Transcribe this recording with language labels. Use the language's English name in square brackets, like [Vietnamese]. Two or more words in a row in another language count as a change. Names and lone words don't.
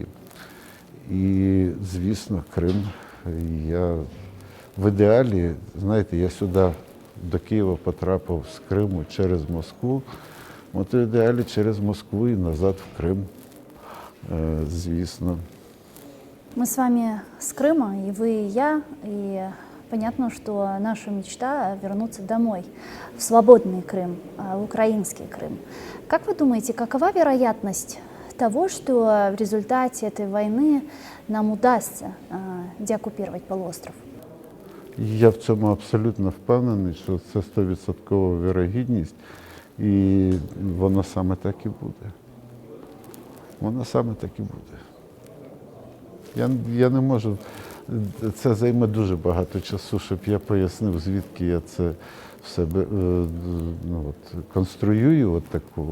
[Ukrainian] І, звісно, Крим. В ідеалі, знаєте, я сюди до Києва потрапив з Криму через Москву, от в ідеалі через Москву і назад в Крим, звісно. [Russian] Мы с вами с Крыма, и вы, и я, и понятно, что наша мечта вернуться домой, в свободный Крым, в украинский Крым. Как вы думаете, какова вероятность того, что в результате этой войны нам удастся деоккупировать полуостров? [Ukrainian] Я в цьому абсолютно впевнений, що це 100% вірогідність. І воно саме так і буде. Воно саме так і буде. Я не можу, це займе дуже багато часу, щоб я пояснив, звідки я це в себе конструюю от таку.